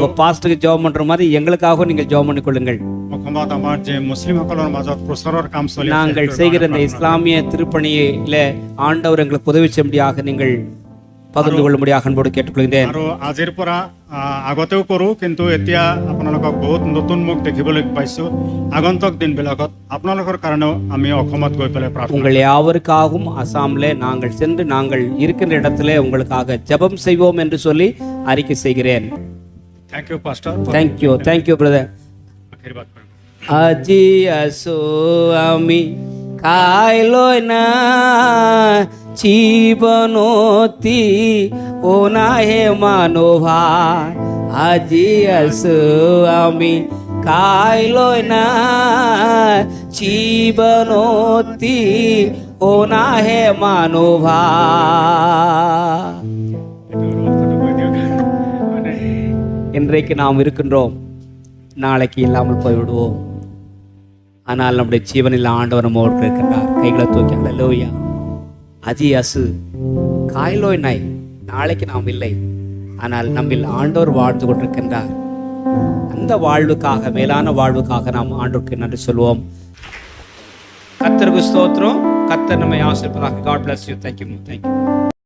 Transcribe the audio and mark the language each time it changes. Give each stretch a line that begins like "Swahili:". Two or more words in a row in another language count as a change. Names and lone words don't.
Tamil: பாஸ்ட்டுக்கு ஜெபம் பண்ணுற மாதிரி எங்களுக்காகவும் நீங்கள் ஜெபம் பண்ணிக்கொள்ளுங்கள்.
Assamese: অসমত আমাৰ যে মুছলিমসকলৰ মাজত প্ৰচাৰৰ কাম চলি আছে,
Tamil: நாங்கள் செய்கிற இந்த இஸ்லாமிய திருப்பணியில் ஆண்டவர் எங்களுக்கு உதவி செய்யும்படியாக நீங்கள் பகிர்ந்து கொள்ளும்படியாக அன்போடு கேட்டுக்கொள்கிறேன்.
Assamese: আৰু আজিৰ পৰা আগতেও কৰোঁ, কিন্তু এতিয়া আপোনালোকক বহুত নতুন মুখ দেখিবলৈ পাইছোঁ। আগন্তুক দিনবিলাকত আপোনালোকৰ কাৰণেও আমি অসমত গৈ পেলাই প্ৰাৰ্থনা
Tamil: உங்கள் யாவருக்காகவும் அசாமில் நாங்கள் சென்று நாங்கள் இருக்கின்ற இடத்துல உங்களுக்காக ஜெபம் செய்வோம் என்று சொல்லி அறிக்கை செய்கிறேன்.
English: Thank you pastor, Thank you brother.
Assamese: আশীৰ্বাদ কৰিম। আজি আছো আমি কাইলৈ না জীবনতি ও নাহে মানো ভাই, আজি আছো আমি কাইলৈ না জীবনতি ও নাহে মানো ভাই.
Tamil: இன்றைக்கு நாம் இருக்கின்றோம், நாளைக்கு இல்லாமல் போய்விடுவோம். ஆனால் நம்முடைய ஜீவனில் ஆண்டவர் நம்மோடு இருக்கின்றார். கைகளை தூக்கி அல்லேலூயா.
Assamese: আজি আছোঁ কাইলৈ নাই,
Tamil: நாளைக்கு நாம் இல்லை, ஆனால் நம்மில் ஆண்டவர் வாழ்ந்து கொண்டிருக்கின்றார். அந்த வாழ்வுக்காக, மேலான வாழ்வுக்காக நாம் ஆண்டவருக்கு நன்றி சொல்வோம். கர்த்தருக்கு ஸ்தோத்திரம். கர்த்தர் நம்மை ஆசீர்வதிப்பாராக.
English: God bless you. Thank you.